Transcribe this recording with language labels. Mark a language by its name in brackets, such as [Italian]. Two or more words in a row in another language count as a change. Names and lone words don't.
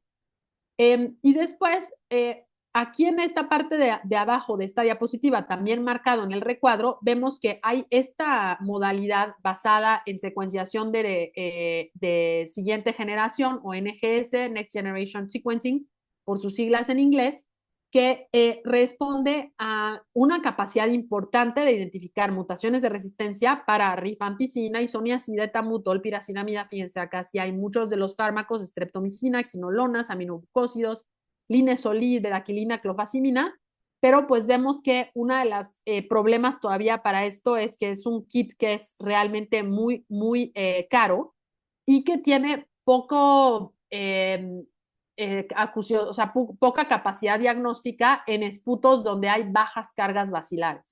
[Spanish] Y después, aquí en esta parte de abajo de esta diapositiva, también marcado en el recuadro, vemos que hay esta modalidad basada en secuenciación de siguiente generación o NGS, [English] Next Generation Sequencing, [Spanish] por sus siglas en inglés, que responde a una capacidad importante de identificar mutaciones de resistencia para rifampicina, isoniazida, etambutol, piracinamida. Fíjense, acá sí hay muchos de los fármacos, streptomicina, quinolonas, aminoglucósidos, linesolid, bedaquilina, clofazimina, pero pues vemos que uno de los problemas todavía para esto es que es un kit que es realmente muy, muy caro y que tiene poco acusión, o sea, poca capacidad diagnóstica en esputos donde hay bajas cargas bacilares.